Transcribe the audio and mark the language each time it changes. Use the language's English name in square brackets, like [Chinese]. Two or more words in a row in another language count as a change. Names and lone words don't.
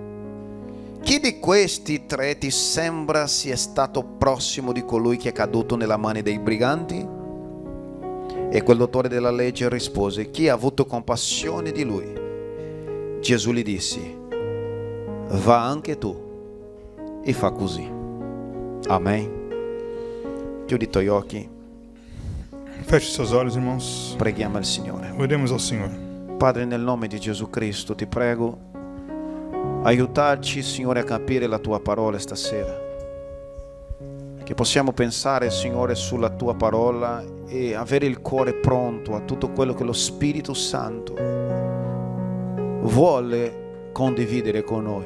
[Italian] Chi di questi 3 ti sembra sia stato prossimo di colui che è caduto nella mano dei briganti? E quel dottore della legge rispose: Chi ha avuto compassione di lui? Gesù gli disse: Va anche tu e fa così. Amen. Chiudi i tuoi occhi. [Portuguese] Feche seus olhos, irmãos. [Italian] Preghiamo al Signore. [Portuguese] Oremos ao Senhor. [Italian] Padre, nel nome di Gesù Cristo ti prego, aiutarci, Signore, a capire la tua parola stasera, che possiamo pensare, Signore, sulla tua parola e avere il cuore pronto a tutto quello che lo Spirito Santo vuole condividere con noi.